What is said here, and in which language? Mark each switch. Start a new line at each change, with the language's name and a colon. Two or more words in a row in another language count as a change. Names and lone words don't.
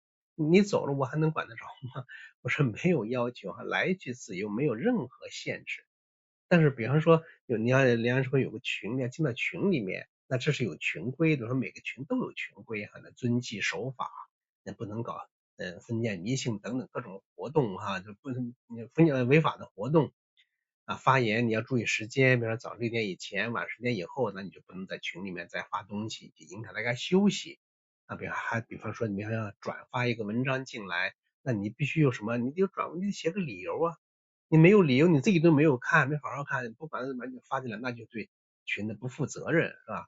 Chinese: 你走了，我還能管得着嗎？我說沒有要求哈，來去自由，沒有任何限制。但是比方說你要說有個群，你要進到群裡面，那這是有群規的，說每個群都有群規哈，那遵紀守法，那不能搞封建迷信等等各種活動哈，就不能違法的活動啊。發言你要注意時間，比如說早6點以前，晚10點以後，那你就不能在群裡面再發東西，就影響大家休息啊。比方說你要轉發一個文章進來，那你必須有什麼，你就寫個理由啊。你沒有理由，你自己都沒有看，沒好好看，不管怎麼就發進來，那就對群的不負責任，是吧？